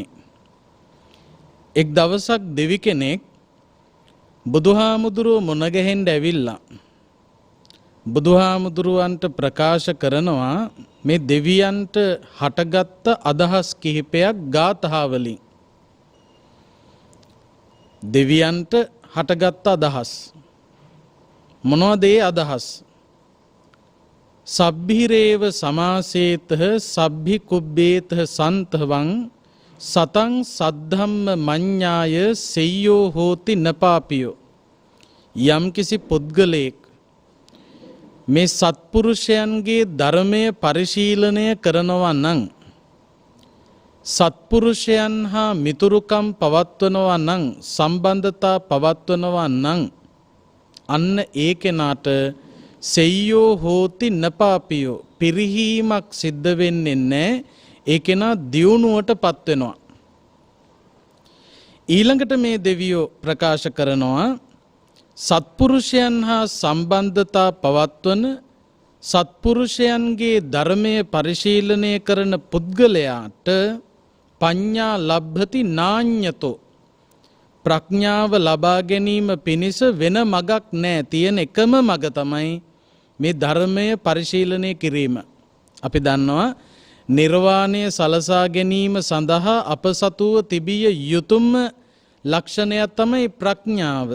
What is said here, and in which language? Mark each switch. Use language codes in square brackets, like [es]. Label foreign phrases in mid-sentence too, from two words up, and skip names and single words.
[si] එක් දවසක් දෙවි කෙනෙක් බුදුහාමුදුරුවෝ මුණ ගැහෙන්න ඇවිල්ලා බුදුහාමුදුරුවන්ට ප්‍රකාශ කරනවා මේ දෙවියන්ට හටගත්ත අදහස් කිහිපයක් ගාථාවලින්. දෙවියන්ට හටගත්ත අදහස් මොනවද ඒ අදහස්? [pi] සබ්බිරේව සමාසේතහ සබ්බි කුබ්බේතහ සන්තවං සතං සද්ධම්ම මඤ්ඤාය සෙය්‍යෝ හෝති නපාපියෝ. [si] යම්කිසි පුද්ගලයෙක් මේ සත්පුරුෂයන්ගේ ධර්මය පරිශීලනය කරනවා නම් සත්පුරුෂයන් හා මිතුරුකම් පවත්වනවා නම් සම්බන්ධතා පවත්වනවා නම් අන්න ඒ කෙනාට [pi] සෙය්‍යෝ හෝති නපාපියෝ [si] පිරිහීමක් සිද්ධ වෙන්නේ නැහැ. ඒ කෙනා දියුණුවට පත් වෙනවා. ඊළඟට මේ දෙවියෝ ප්‍රකාශ කරනවා සත්පුරුෂයන් හා සම්බන්ධතා පවත්වන සත්පුරුෂයන්ගේ ධර්මය පරිශීලනය කරන පුද්ගලයාට [pi] පඤ්ඤා ලබ්ධති නාඤ්‍යතෝ [si] ප්‍රඥාව ලබා ගැනීම පිණිස වෙන මගක් නැහැ. තියෙන එකම මග තමයි මේ ධර්මය පරිශීලනය කිරීම. අපි දන්නවා නිර්වාණය සලසා ගැනීම සඳහා අප සතුව තිබිය යුතුම ලක්ෂණයක් තමයි ප්‍රඥාව.